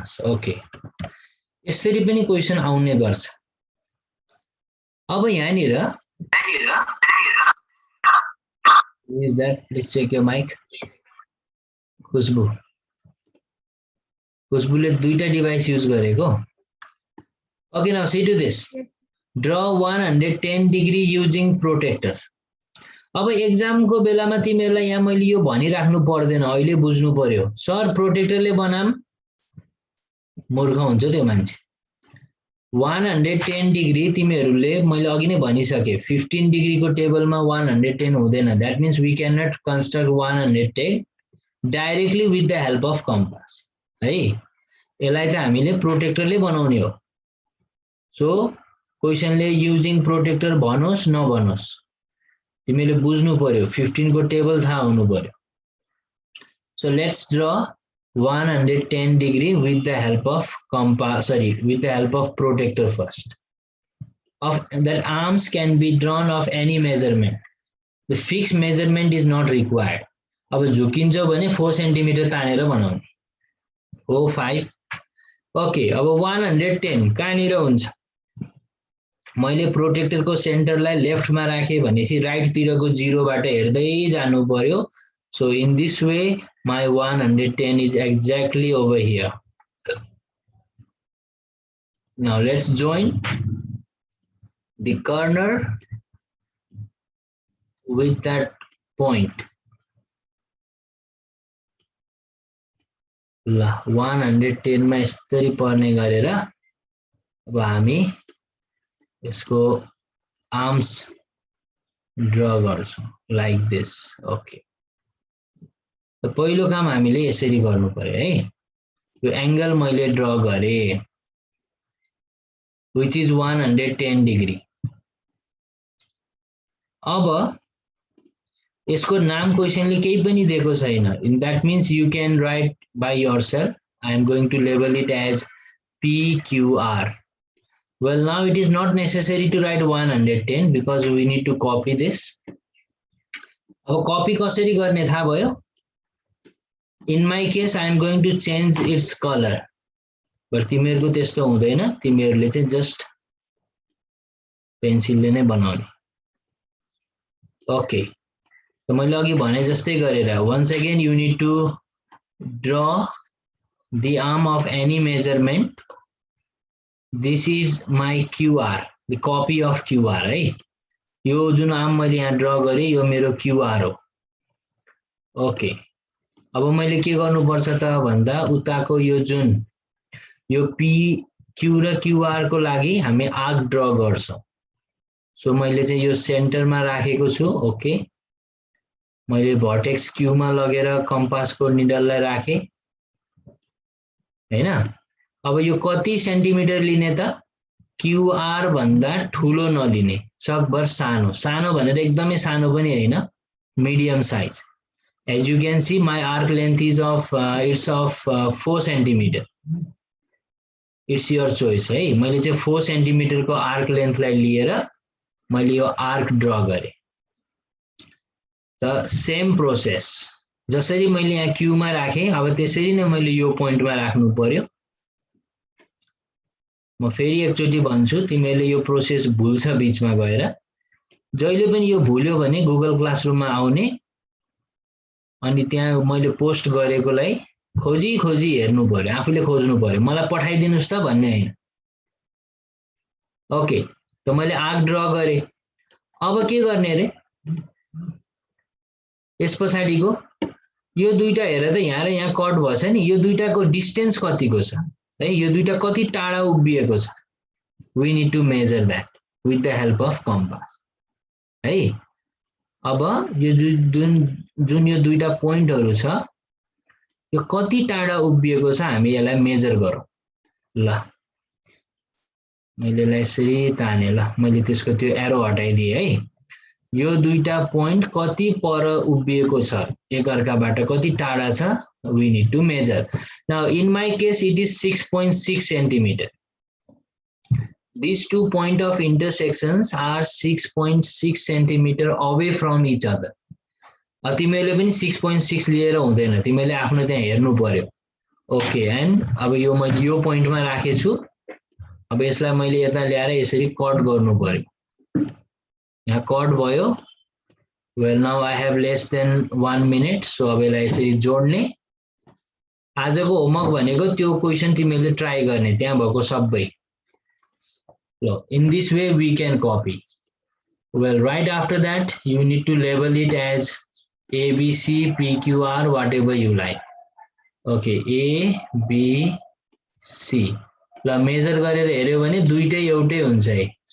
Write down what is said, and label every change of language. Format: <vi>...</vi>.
<ne>Okay, यसरी पनि question आउने गर्छ। अब यहाँनिर</ne> <en>is that, please check your mic.</en> <ne>खुशबुले दुईटा डिभाइस युज गरेको।</ne> <en>Okay, now see to this, draw 110 degree using protector.</en> <ne>अब एक्जामको बेलामा तिमीहरूलाई यहाँ मैले यो भनिराख्नु पर्दैन, अहिले बुझ्नु पर्यो। सर प्रोटेक्टरले बनाम, मूर्ख हुन्छ त्यो मान्छे। 110 डिग्री तिमीहरूले मैले अघि नै भनिसके, 15 डिग्री को टेबलमा 110 हुँदैन।</ne> <en>That means we can not construct 110 directly with the help of compass है।</en> <ne>यसलाई चाहिँ हामीले प्रोटेक्टरले बनाउने हो। सो क्वेसनले युजिङ प्रोटेक्टर भनोस् नभनोस् तिमीले बुझ्नु पर्यो, 15 को टेबल थाहा हुनु पर्यो।</ne> <en>So let's draw 110 degree with the help of compass, with the help of protector first. Of that arms can be drawn of any measurement. The fixed measurement is not required.</en> <ne>अब झुकिन्छ भने 4 centimetre तानेर बनाउने, 5। Okay, अब 110 कहाँनिर हुन्छ, मैले प्रोटेक्टरको सेन्टरलाई लेफ्टमा राखेँ भनेपछि राइटतिरको 0 बाट हेर्दै जानु पर्यो।</ne> <en>So in this way my 110 is exactly over here. Now let's join the corner with that point.</en> <ne>110 मा यसरी पर्ने गरेर अब हामी यसको आर्म्स ड्रा गर्छौं लाइक दिस। ओके, त पहिलो काम हामीले यसरी गर्नु पर्यो है। यो एंगल मैले ड्रा गरे</ne> <en>which is</en> <ne>110 डिग्री। अब यसको नाम क्वेशनले केही पनि दिएको छैन।</ne> <en>In that means you can write by yourself. I am going to label it as PQR. Well, now it is not necessary to write 110 because we need to copy this.</en> <ne>अब copy कसरी गर्ने थाहा भयो?</ne> <en>In my case, I am going to change its color.</en> <ne>But तिमीहरुको त्यस्तो हुँदैन, तिमीहरुले चाहिँ just पेन्सिलले नै बनाउने.</ne> <en>Okay. So</en> <ne>मैले अघि भने जस्तै गरेर</ne> <en>once again you need to draw the arm of any measurement. This is my QR, the copy of QR है.</en> <ne>यो जुन आर्म मैले यहाँ ड्रा गरे यो मेरो QR हो. ओके. अब मैले के गर्नुपर्छ त भन्दा उताको यो जुन यो PQ र QR को लागि हामी आर्क ड्रा गर्छौं. सो मैले चाहिँ यो सेन्टरमा राखेको छु. ओके. मैले भर्टेक्स Q मा लगेर कम्पासको निडललाई राखे. हैन? अब यो कति सेन्टिमिटर लिने त? QR भन्दा ठुलो नलिने, सकभर सानो. सानो भनेर एकदमै सानो पनि हैन,</ne> <en>medium size. As you can see, my arc length is of 4 centimeter. It's your choice है.</en> <ne>मैले चाहिँ 4 centimeter को arc length लाई लिएर मैले यो arc draw गरे.</ne> <en>The same process.</en> <ne>जसरी मैले यहाँ Q मा राखे, अब त्यसरी नै मैले यो point मा राख्नु पर्यो. म फेरि एकचोटी भन्छु, तिमीले यो प्रोसेस भुल्छ बीचमा गएर. जहिले पनि यो भुल्यो भने गुगल क्लासरुममा आउने अनि त्यहाँ मैले पोस्ट गरेकोलाई खोजी खोजी हेर्नु पर्यो, आफूले खोज्नु पर्यो, मलाई पठाइदिनुस् त भन्ने हैन. ओके, त मैले आर्क ड्रा गरे. अब के गर्ने रे? यस पछाडीको यो दुईटा हेर त यहाँ र यहाँ कट भछ नि, यो दुईटाको डिस्टेन्स कतिको छ है, यो दुईटा कति टाढा उभिएको छ.</ne> <en>We need to measure that with the help of compass है.</en> <ne>अब यो जुन यो दुईटा पोइन्टहरु छ यो कति टाढा उभिएको छ हामी यसलाई मेजर गरौँ. ल मैले यसलाई यसरी ताने. ल मैले त्यसको त्यो एरो हटाइदिए है. यो दुईटा पोइन्ट कति पर उभिएको छ, एकअर्काबाट कति टाढा छ,</ne> <en>we need to measure. Now in my case it is 6.6 centimeter. These two point of intersections are 6.6 centimeter away from each other.</en> <ne>तिमीले पनि 6.6 लिएर हुँदैन, तिमीले आफ्नो त्यहाँ हेर्नु पर्यो. ओके, एन्ड अब यो मैले यो पोइन्टमा राखे छु. अब यसलाई मैले यता ल्याएर यसरी कट गर्नु पर्यो. यहाँ कट भयो.</ne> <en>Well, now I have less than 1 minute, so</en> <ne>अब यसलाई यसरी जोड्ने. आजको होमवर्क भनेको त्यो क्वेशन तिमीले ट्राई गर्ने त्यहाँ भएको सबै.</ne> <en>In this way we can copy. Well, right after that you need to label it as A, B, C, P, Q, R, whatever you like. Okay, A, B, C.</en> <ne>ल major गरेर हेर्यो भने दुईटै एउटै हुन्छ है.</ne>